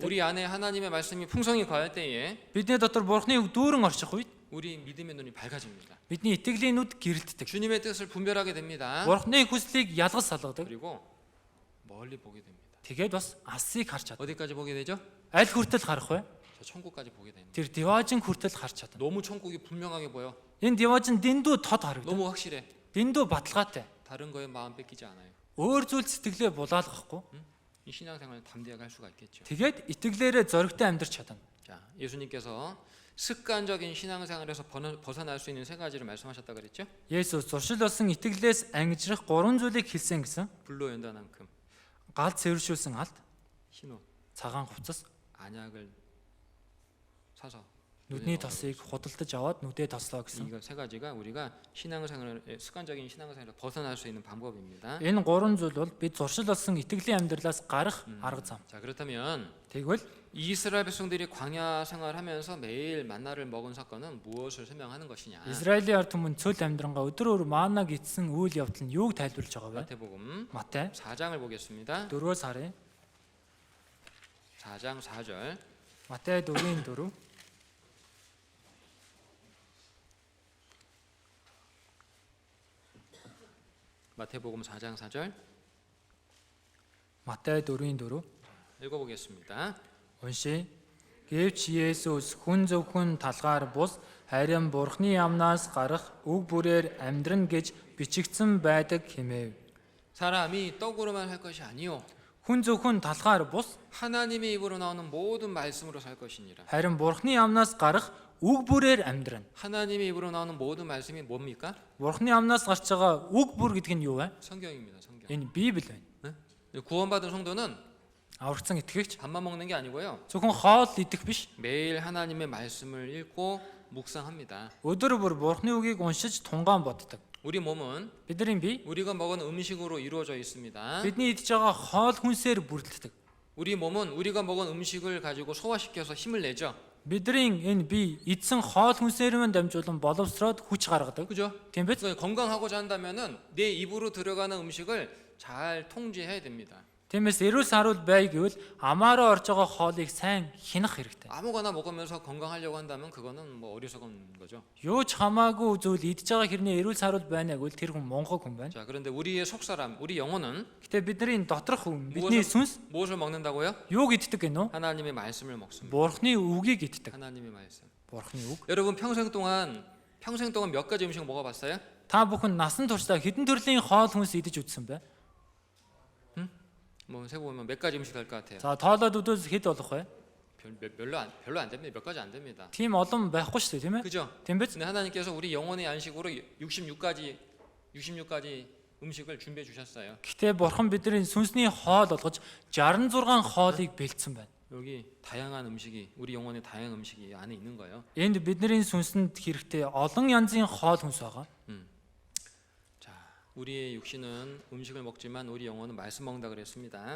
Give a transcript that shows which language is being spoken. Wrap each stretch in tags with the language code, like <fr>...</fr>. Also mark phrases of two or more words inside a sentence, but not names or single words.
<ko>우리 안에 하나님의 말씀이 풍성히 거할 때에</ko> <mn>Бидний дотор Бурхны үг дүүрэн орчих үед</mn> <ko>우리 믿음의 눈이 밝아집니다.</ko> <mn>бидний итгэлийн нүд гэрэлтдэг.</mn> <ko>주님의 뜻을 분별하게 됩니다.</ko> <mn>Бурхны хүслийг ялгаж салгадаг.</mn> <ko>그리고 멀리 보게 됩니다.</ko> <mn>Тэгээд бас алсыг харж чаддаг.</mn> <ko>어디까지 보게 되죠?</ko> <mn>Аль хүртэл харах вэ?</mn> <ko>저 천국까지 보게 됩니다.</ko> <mn>Тэр диваажин хүртэл харж чадна.</mn> <ko>너무 천국이 분명하게 보여.</ko> <mn>Энэ диваажин дэндүү тод харагдав.</mn> <ko>너무 확실해.</ko> <mn>Дэндүү баталгаатай.</mn> <ko>다른 거에 마음 뺏기지 않아요.</ko> <mn>Өөр зүйл сэтгэлээ булаалгахгүй.</mn> <ko>이 신앙생활을 담대하게 할 수가 있겠죠.</ko> <mn>Тэгээд итгэлээрээ зоригтой амьдарч чадна.</mn> <ko>자, 예수님께서 습관적인 신앙생활에서 벗어날 수 있는 세 가지를 말씀하셨다 그랬죠?</ko> <mn>Есүс зуршил болсон итгэлээс ангижрах 3 зүйлийг хэлсэн гэсэн.</mn> <ko>불로 연단한 금,</ko> <mn>Гал цэвэршүүлсэн алт,</mn> <ko>흰옷,</ko> <mn>цагаан хувцас,</mn> <ko>안약을 사서</ko> <mn>нүдний тосыг худалдаж аваад нүдээ тослоо гэсэн.</mn> <ko>이거 세 가지가 우리가 습관적인 신앙생활에서 벗어날 수 있는 방법입니다.</ko> <mn>Энэ 3 зүйл бол бид зуршил болсон итгэлийн амьдралаас гарах арга зам.</mn> <ko>자, 그렇다면</ko> <mn>Тэгвэл</mn> <ko>이스라엘 백성들이 광야 생활하면서 매일 만나를 먹은 사건은 무엇을 설명하는 것이냐?</ko> <mn>Израилийн ард түмэн цөл амьдрангаа өдөр маанаг идсэн үйл явдал нь юуг тайлбарлаж байгаа вэ?</mn> <ko>마태복음</ko> <mn>Матай</mn> <ko>4장을 보겠습니다.</ko> <mn>4-өөс харъя.</mn> <ko>4장 4절.</ko> <mn>Матай 4-4.</mn> <ko>마태복음 4장 4절</ko> <mn>Матай 4-4.</mn> <ko>읽어보겠습니다.</ko> <mn>Уншия. Гэвч Есүс хүн зөвхөн талгаар бус харин Бурхны амнаас гарах үг бүрээр амьдрна гэж бичигдсэн байдаг хэмэв.</mn> <ko>사람이 떡으로만 살 것이 아니요</ko> <mn>Хүн зөвхөн талгаар бус</mn> <ko>하나님의 입으로 나오는 모든 말씀으로 살 것이니라.</ko> <mn>харин Бурхны амнаас гарах үг бүрээр амьдрна.</mn> <ko>하나님의 입으로 나오는 모든 말씀이 뭡니까?</ko> <mn>Бурхны амнаас гарч байгаа үг бүр гэдэг нь юу вэ?</mn> <ko>성경입니다. 성경.</ko> <mn>Энэ Библи байна.</mn> <ko>구원받은 성도는</ko> <mn>Аврагдсан итгэгч</mn> <ko>밥만 먹는 게 아니고요.</ko> <mn>зөвхөн хоол идэх биш.</mn> <ko>매일 하나님의 말씀을 읽고 묵상합니다.</ko> <mn>Өдөр бүр Бурхны үгийг уншиж тунгаан боддог.</mn> <ko>우리 몸은</ko> <mn>Бидний бие</mn> <ko>우리가 먹은 음식으로 이루어져 있습니다.</ko> <mn>бидний идж байгаа хоол хүнсээр бүрддэг.</mn> <ko>우리 몸은 우리가 먹은 음식을 가지고 소화시켜서 힘을 내죠.</ko> <mn>Бидний энэ бие эдсэн хоол хүнсээрээ дамжуулан боловсроод хүч гаргадаг.</mn> <ko>그죠?</ko> <mn>Тийм биз?</mn> <ko>건강하고자 한다면은 내 입으로 들어가는 음식을 잘 통제해야 됩니다.</ko> <mn>Тиймээс эрүүл саруул бай гэвэл амаараа орж байгаа хоолыг сайн хянах хэрэгтэй.</mn> <ko>아무거나 먹으면서 건강하려고 한다면 그거는 뭐 어리석은 거죠.</ko> <mn>Юу ч хамаагүй зүйл идж байгаа хэрнээ эрүүл саруул байна гэвэл тэр хүн монхог хүн байна.</mn> <ko>자, 그런데 우리의 속사람, 우리 영혼은</ko> <mn>Гэтэ бидний доторх хүн, бидний сүнс</mn> <ko>무엇을 먹는다고요?</ko> <mn>юуг иддэг гэнэ үү?</mn> <ko>하나님의 말씀을 먹습니다.</ko> <mn>Бурхны үгийг иддэг.</mn> <ko>하나님의 말씀.</ko> <mn>Бурхны үг.</mn> <ko>여러분 평생 동안 몇 가지 음식 먹어봤어요?</ko> <mn>Та бүхэн насан туршдаа хэдэн төрлийн хоол хүнс идэж үзсэн бэ?</mn> <ko>뭐 세보면 몇 가지 음식 될 것 같아요.</ko> <mn>За тоолоод үзвэл хэд болох вэ?</mn> <ko>별로 안 됩니다. 몇 가지 안 됩니다.</ko> <mn>Тийм олон байхгүй шүү дээ, тийм ээ?</mn> <ko>그죠?</ko> <mn>Тийм биз?</mn> <ko>근데 하나님께서 우리 영혼의 안식으로 66가지 음식을 준비해 주셨어요.</ko> <mn>Гэтэ Бурхан бидний сүнсний хоол болгож 66 хоолыг бэлдсэн байна.</mn> <ko>여기 다양한 음식이 우리 영혼의 다양한 음식이 안에 있는 거예요.</ko> <mn>Энд бидний сүнсэнд хэрэгтэй олон янзын хоол хүнс байгаа.</mn> <ko>자, 우리의 육신은 음식을 먹지만 우리 영혼은 말씀 먹는다 그랬습니다.</ko>